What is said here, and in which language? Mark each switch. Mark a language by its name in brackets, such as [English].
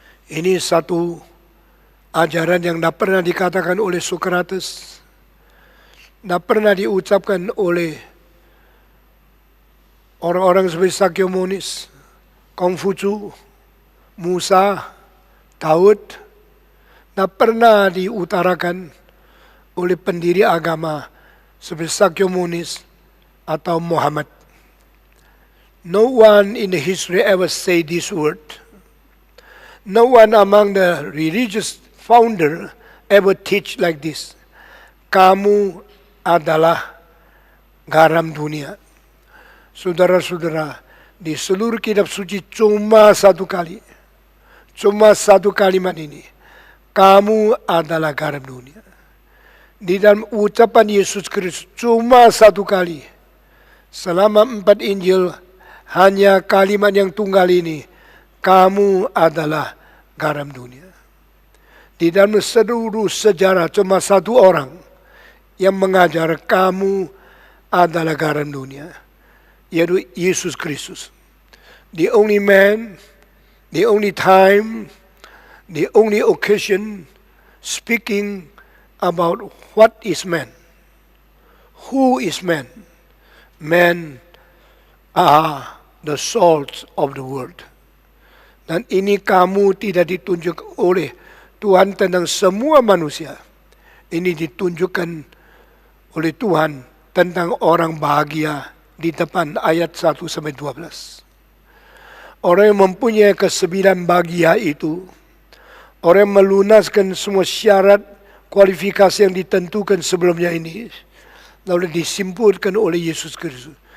[Indonesian] Ini satu ajaran yang tidak pernah dikatakan oleh Socrates, tidak pernah diucapkan oleh orang-orang seperti Sakyomonis, Kongfucu, Musa, Daud, tidak pernah diutarakan oleh pendiri agama seperti Sakyomonis atau Muhammad. [English] No one in the history ever say this word. No one among the religious founder ever teach like this. [Indonesian] Kamu adalah garam dunia. Saudara-saudara, di seluruh kitab suci cuma satu kali, cuma satu kalimat ini. Kamu adalah garam dunia. Di dalam ucapan Yesus Kristus cuma satu kali. Selama 4 Injil hanya kalimat yang tunggal ini. Kamu adalah garam dunia. Di dalam seluruh sejarah cuma satu orang yang mengajar kamu adalah garam dunia, yaitu Yesus Kristus. [English] The only man, the only time, the only occasion speaking about what is man. Who is man? Men are the salt of the world. [Indonesian] Dan ini kamu tidak ditunjuk oleh Tuhan tentang semua manusia. Ini ditunjukkan oleh Tuhan tentang orang bahagia di depan ayat 1 sampai 12. Orang yang mempunyai kesembilan bahagia itu, orang yang melunaskan semua syarat kualifikasi yang ditentukan sebelumnya ini, lalu disimpulkan oleh Yesus Kristus.